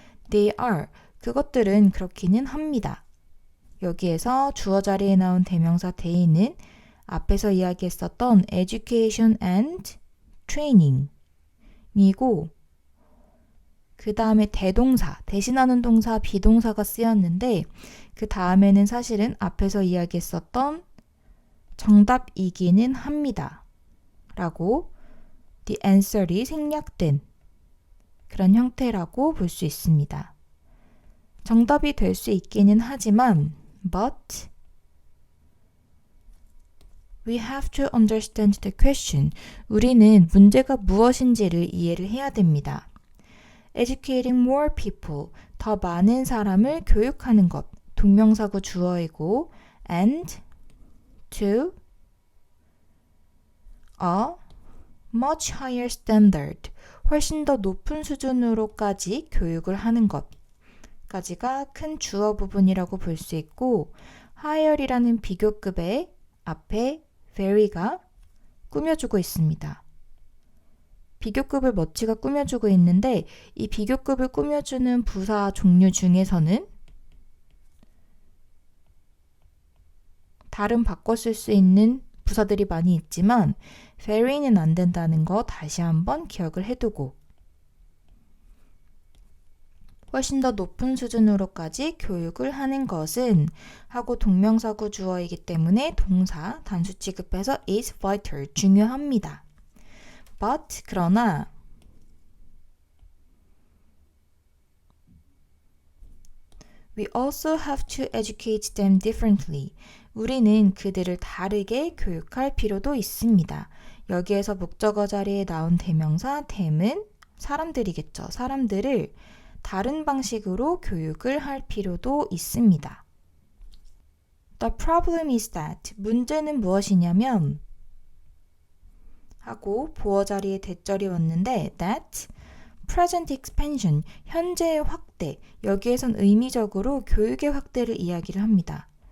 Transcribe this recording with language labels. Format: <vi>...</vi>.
<en>They are</en> <ko>그것들은 그렇기는 합니다. 여기에서 주어 자리에 나온 대명사 they는 앞에서 이야기했었던</ko> <en>education and training</en> <ko>이고 그 다음에 대동사, 대신하는 동사, 비동사가 쓰였는데 그 다음에는 사실은 앞에서 이야기했었던 정답이기는 합니다. 라고</ko> <en>the answer</en> <ko>이 생략된 그런 형태라고 볼 수 있습니다. 정답이 될 수 있기는 하지만</ko> <en>but we have to understand the question.</en> <ko>우리는 문제가 무엇인지를 이해를 해야 됩니다.</ko> <en>Educating more people.</en> <ko>더 많은 사람을 교육하는 것. 동명사구 주어이고</ko> <en>and to a much higher standard.</en> <ko>훨씬 더 높은 수준으로까지 교육을 하는 것까지가 큰 주어 부분이라고 볼 수 있고 higher이라는 비교급의 앞에 very가 꾸며주고 있습니다. 비교급을 much가 꾸며주고 있는데 이 비교급을 꾸며주는 부사 종류 중에서는 다른 바꿔 쓸 수 있는 부사들이 많이 있지만 very는 안 된다는 거 다시 한번 기억을 해두고 훨씬 더 높은 수준으로까지 교육을 하는 것은 하고 동명사구 주어이기 때문에 동사 단수 취급해서</ko> <en>is vital</en> <ko>중요합니다.</ko> <en>But</en> <ko>그러나</ko> <en>we also have to educate them differently.</en> <ko>우리는 그들을 다르게 교육할 필요도 있습니다. 여기에서 목적어 자리에 나온 대명사 them은 사람들이겠죠. 사람들을 다른 방식으로 교육을 할 필요도 있습니다.</ko> <en>The problem is that</en> <ko>문제는 무엇이냐면 하고 보어 자리에 대절이 왔는데</ko> <en>that present expansion</en> <ko>현재의 확대 여기에선 의미적으로 교육의 확대를 이야기를 합니다.</ko>